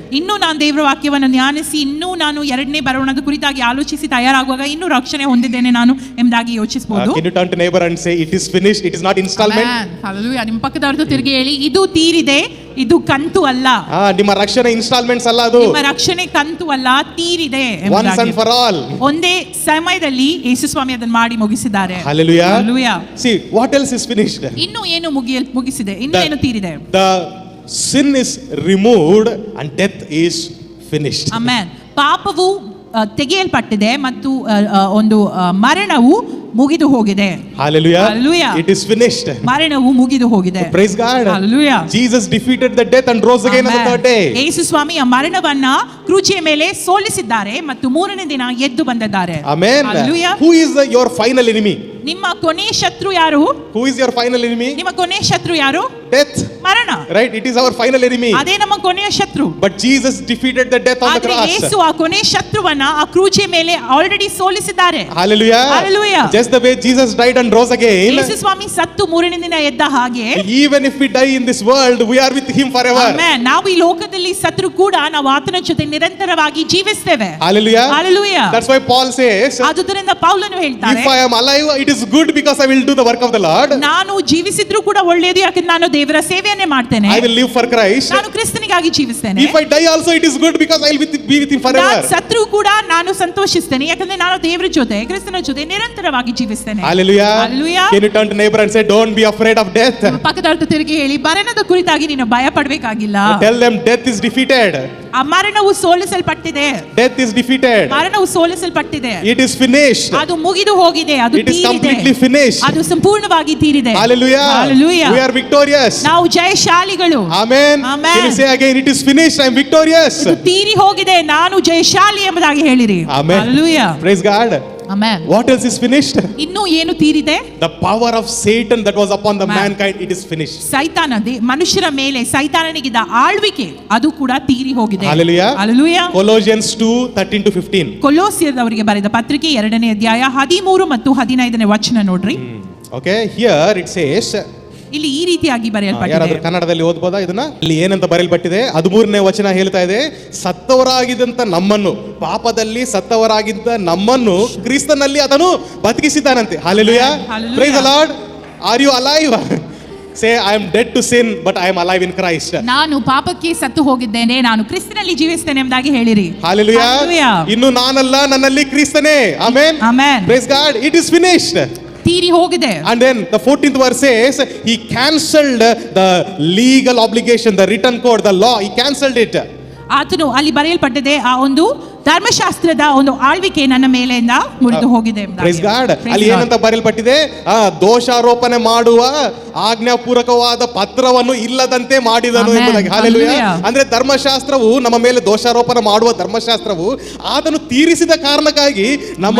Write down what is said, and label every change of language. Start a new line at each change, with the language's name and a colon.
Kannada: ಇನ್ನೂ ನಾನು ದೇವರ ವಾಕ್ಯವನ್ನು ಧ್ಯಾನಿಸಿ ಇನ್ನೂ ನಾನು ಎರಡನೇ ಬರೋಣದ ಕುರಿತಾಗಿ ಆಲೋಚಿಸಿ ತಯಾರಾಗುವಾಗ ಇನ್ನೂ ರಕ್ಷಣೆ ಹೊಂದಿದ್ದೇನೆ ನಾನು ಎಂಬುದಾಗಿ ಯೋಚಿಸಬಹುದು.
English: Can you turn to neighbor and say it is finished, it is not installment? Hallelujah.
Kannada: ನಿಮ್ಮ ಪಕ್ಕದವರದ್ದು ತಿರುಗಿ ಹೇಳಿ, ಇದು ತೀರಿದೆ, ಇದು ಕಂತು ಅಲ್ಲ. ನಿಮ್ಮ ರಕ್ಷಣೆ ಇನ್ಸ್ಟಾಲ್ಮೆಂಟ್ಸ್ ಅಲ್ಲ, ಅದು ನಿಮ್ಮ ರಕ್ಷಣೆ ಕಂತು ಅಲ್ಲ, ತೀರಿದೆ.
English: once and for all.
Kannada: ಒಂದೇ ಸಮಯದಲ್ಲಿ ಯೇಸು ಸ್ವಾಮಿ ಅದನ್ನು ಮಾಡಿ ಮುಗಿಸಿದ್ದಾರೆ.
English: Hallelujah. Hallelujah. See, what else is finished?
Kannada: ಇನ್ನು ಏನು ಮುಗಿಸಿದೆ, ಇನ್ನು ಏನು ತೀರಿದೆ.
English: The sin is removed and death is finished. Amen.
Kannada: ಪಾಪವು ತೆಗೆಯಲ್ಪಟ್ಟಿದೆ ಮತ್ತು ಒಂದು ಮರಣವು ಮುಗಿದು ಹೋಗಿದೆ.
English: Hallelujah. Hallelujah. It is finished.
Kannada: ಮರಣವು ಮುಗಿದು ಹೋಗಿದೆ.
English: Praise God. Hallelujah. Jesus defeated the death and rose again on the third day.
Kannada: ಯೇಸು ಸ್ವಾಮಿ ಆ ಮರಣವನ್ನ ಕ್ರೂಚಿಯ ಮೇಲೆ ಸೋಲಿಸಿದ್ದಾರೆ ಮತ್ತು ಮೂರನೇ ದಿನ ಎದ್ದು ಬಂದಿದ್ದಾರೆ.
English: Amen. Hallelujah. Who is your final enemy?
Kannada: ನಿಮ್ಮ ಕೊನೆಯ ಶತ್ರು ಯಾರು?
English: Who is your final enemy?
Kannada: ನಿಮ್ಮ ಕೊನೆಯ ಶತ್ರು ಯಾರು?
English: Death.
Kannada: ಮರಣ.
English: Right, it is our final enemy.
Kannada: ಅದೇ ನಮ್ಮ ಕೊನೆಯ ಶತ್ರು.
English: But Jesus defeated the death on the
Kannada: ಆದ್ರೆ
English: cross.
Kannada: ಯೇಸು ಆ ಕೊನೆಯ ಶತ್ರುವನ್ನ ಆ ಕ್ರೂಚಿಯ ಮೇಲೆ already ಸೋಲಿಸಿದ್ದಾರೆ.
English: Hallelujah. Hallelujah. Just the way Jesus died and rose again.
Kannada: ಯೇಸು ಸ್ವಾಮಿ ಸತ್ತು ಮೂರನೇ ದಿನ ಎದ್ದ ಹಾಗೆ,
English: even if we die in this world, we are with him forever. Amen.
Kannada: ನಾವು ಈ ಲೋಕದಲ್ಲಿ ಸತ್ರು ಕೂಡ ನಾವು ಆತನ ಜೊತೆ ನಿರಂತರವಾಗಿ ಜೀವಿಸ್ತೇವೆ.
English: Hallelujah. Hallelujah. That's why Paul says,
Kannada: ಆದುದರಿಂದ ಪೌಲನು ಹೇಳ್ತಾರೆ,
English: if I am alive, it is good because I will do the work of the Lord.
Kannada: ನಾನು ಜೀವಿಸಿದ್ರು ಕೂಡ ಒಳ್ಳೆಯದು, ಯಾಕಂದ್ರೆ ನಾನು ದೇವರ ಸೇವೆಯನ್ನೇ ಮಾಡ್ತೇನೆ.
English: I will live for Christ.
Kannada: ನಾನು ಕ್ರಿಸ್ತನಿಗಾಗಿ ಜೀವಿಸ್ತೇನೆ.
English: If I die also, it is good because I will be with him forever.
Kannada: ನಾನು ಸತ್ರು ಕೂಡ ನಾನು ಸಂತೋಷಿಸ್ತೇನೆ, ಯಾಕಂದ್ರೆ ನಾನು ದೇವರ ಜೊತೆ ಕ್ರಿಸ್ತನ ಜೊತೆ ನಿರಂತರವಾಗಿ ಜೀವಿಸ್ತೇನೆ.
English: Hallelujah. Hallelujah. Can you turn to neighbor and say, don't be afraid of death?
Kannada: ಪಕ್ಕದವರ ತಿರುಗಿ ಹೇಳಿ, ಮರಣದ ಕುರಿತಾಗಿ ನೀನು ಭಯ ಪಡಬೇಕಾಗಿಲ್ಲ.
English: Tell them death is defeated.
Kannada: ಆ ಮರಣವು ಸೋಲಿಸಲ್ಪಟ್ಟಿದೆ.
English: Death is defeated.
Kannada: ಮರಣವು ಸೋಲಿಸಲ್ಪಟ್ಟಿದೆ.
English: It is finished.
Kannada: ಅದು ಮುಗಿದು ಹೋಗಿದೆ, ಅದು
English: It is
Kannada: ತೀರಿದೆ.
English: completely finished.
Kannada: ಅದು ಸಂಪೂರ್ಣವಾಗಿ ತೀರಿದೆ.
English: Hallelujah. Hallelujah. We are victorious.
Kannada: ನಾವು ಜಯಶಾಲಿಗಳು.
English: Amen. Amen. Can you say again, it is finished, I am victorious.
Kannada: ಇದು ತೀರಿ ಹೋಗಿದೆ, ನಾನು ಜಯಶಾಲಿ ಎಂಬುದಾಗಿ ಹೇಳಿರಿ.
English: Amen. Hallelujah. Praise God. Amen. What else is finished?
Kannada: ಇನ್ನು ಏನು ತೀರಿದೆ?
English: The power of Satan that was upon the Amen. mankind, it is finished.
Kannada: ಸೈತಾನ ಮನುಷ್ಯರ ಮೇಲೆ ಸೈತಾನನಿಗಿದ್ದ ಆಳ್ವಿಕೆ ಅದು ಕೂಡ ತೀರಿ ಹೋಗಿದೆ.
English: Hallelujah. Hallelujah. Colossians 2:13-15.
Kannada: ಕೊಲೋಸ್ಯದವರಿಗೆ ಬರೆದ ಪತ್ರಿಕೆ 2ನೇ ಅಧ್ಯಾಯ 13 ಮತ್ತು 15ನೇ ವಚನ ನೋಡ್ರಿ.
English: Okay, here it says,
Kannada: ಇಲ್ಲಿ ಈ ರೀತಿಯಾಗಿ ಬರೆಯಲ್ಪಟ್ಟಿದೆ. ಯಾರಾದ್ರೂ ಕನ್ನಡದಲ್ಲಿ ಓದಬಹುದಾ ಇದನ್ನ? ಇಲ್ಲಿ ಏನಂತ ಬರೆಯಲ್ಪಟ್ಟಿದೆ? 13ನೇ ವಚನ ಹೇಳ್ತಾ ಇದೆ, ಸತ್ತವರಾಗಿದ್ದಂತ ನಮ್ಮನ್ನು, ಪಾಪದಲ್ಲಿ ಸತ್ತವರಾಗಿದ್ದ ನಮ್ಮನ್ನು ಕ್ರಿಸ್ತನಲ್ಲಿ ಆತನು ಬದುಕಿಸಿದ್ದಾನಂತೆ.
English: Hallelujah. Hallelujah. Praise the Lord. Are you alive? Say, I am dead to sin, but I am alive in Christ.
Kannada: ನಾನು ಪಾಪಕ್ಕೆ ಸತ್ತು ಹೋಗಿದ್ದೇನೆ, ನಾನು ಕ್ರಿಸ್ತನಲ್ಲಿ ಜೀವಿಸ್ತೇನೆ ಎಂಬುದಾಗಿ ಹೇಳಿರಿ.
English: Hallelujah. Hallelujah.
Kannada: ಇನ್ನು ನಾನಲ್ಲ, ನನ್ನಲ್ಲಿ ಕ್ರಿಸ್ತನೇ.
English: Amen. Amen. Praise God. It is finished.
Kannada: ತೀರಿ ಹೋಗಿದೆ.
English: And then the 14th verse says he cancelled the legal obligation, the written code, the law. He cancelled it.
Kannada: ಆತನು ಅಲ್ಲಿ ಬರೆಯಲ್ಪಟ್ಟಿದೆ ಆ ಒಂದು ಧರ್ಮಶಾಸ್ತ್ರದ ಒಂದು ಆಳ್ವಿಕೆ ನನ್ನ ಮೇಲೆಯಿಂದ ಮುರಿದು ಹೋಗಿದೆ ಎಂಬುದಾಗಿ.
English: Praise God. Praise
Kannada: ಅಲ್ಲಿ
English: God.
Kannada: ಏನಂತ ಬರೆಯಲ್ಪಟ್ಟಿದೆ, ದೋಷಾರೋಪಣೆ ಮಾಡುವ ಆಜ್ಞಾಪೂರ್ವಕವಾದ ಪತ್ರವನ್ನು ಇಲ್ಲದಂತೆ ಮಾಡಿದನು
English: Amen.
Kannada: ಎಂಬುದಾಗಿ. ಹಾಲೆಲೂಯಾ.
English: Hallelujah.
Kannada: ಅಂದ್ರೆ ಧರ್ಮಶಾಸ್ತ್ರವು ನಮ್ಮ ಮೇಲೆ ದೋಷಾರೋಪಣೆ ಮಾಡುವ ಧರ್ಮಶಾಸ್ತ್ರವು ಆತನು ತೀರಿಸಿದ ಕಾರಣಕ್ಕಾಗಿ ನಮ್ಮ